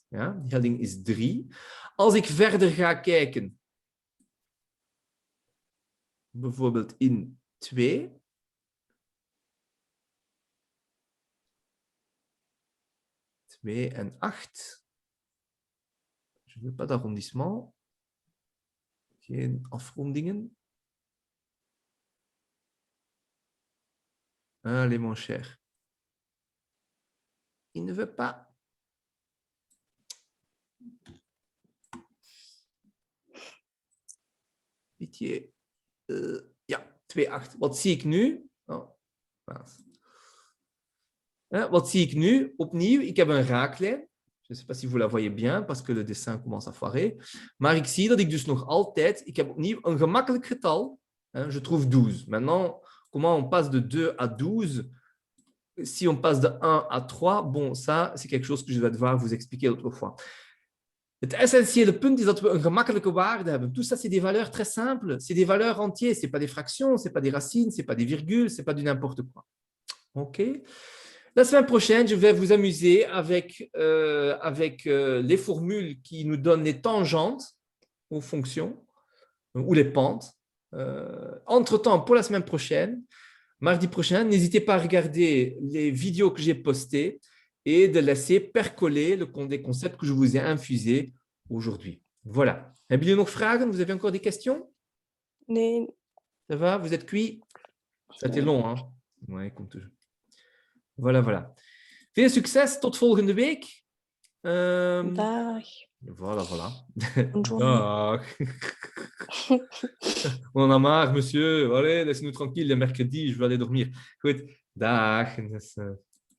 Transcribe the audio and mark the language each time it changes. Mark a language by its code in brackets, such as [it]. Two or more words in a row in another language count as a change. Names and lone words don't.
[nl] Ja, die helling is 3. Als ik verder ga kijken, bijvoorbeeld in 2, en 8. [fr] Je ne veux pas d'arrondissement. [nl] Geen afrondingen. [fr] Allez, mon cher. Il ne veut pas. Pitié. [nl] Ja, 2,8. Wat zie ik nu? Oh, wat zie ik nu? Opnieuw, ik heb een raaklijn. [fr] Je ne sais pas si vous la voyez bien, parce que le dessin commence à foirer. [nl] Maar ik zie dat ik dus nog altijd... Ik heb opnieuw een gemakkelijk getal. [fr] Je trouve 12. Maintenant, comment on passe de 2 à 12? Si on passe de 1 à 3, bon, ça, c'est quelque chose que je vais devoir vous expliquer l'autre fois. [nl] Het essentiële punt is dat we een gemakkelijke waarde hebben. [fr] Tout ça, c'est des valeurs très simples. C'est des valeurs entières. Ce n'est pas des fractions, ce n'est pas des racines, ce n'est pas des virgules, ce n'est pas du n'importe quoi. OK? La semaine prochaine, je vais vous amuser avec les formules qui nous donnent les tangentes aux fonctions ou les pentes. Entre-temps, pour la semaine prochaine, mardi prochain, n'hésitez pas à regarder les vidéos que j'ai postées et de laisser percoler les concepts que je vous ai infusés aujourd'hui. Voilà. [nl] Hebben jullie nog vragen? [fr] Vous avez encore des questions? [nl] Nee. [fr] Ça va? Vous êtes cuits? Ça a été long, hein? Ouais, comme toujours. Voilà, voilà. [nl] Veel succes. Tot volgende week. Dag. [fr] Voilà, voilà. Bonne journée. Dag. On en a marre, monsieur. Allez, laissez-nous tranquille, le mercredi, je vais aller dormir. [nl] Goed, dag.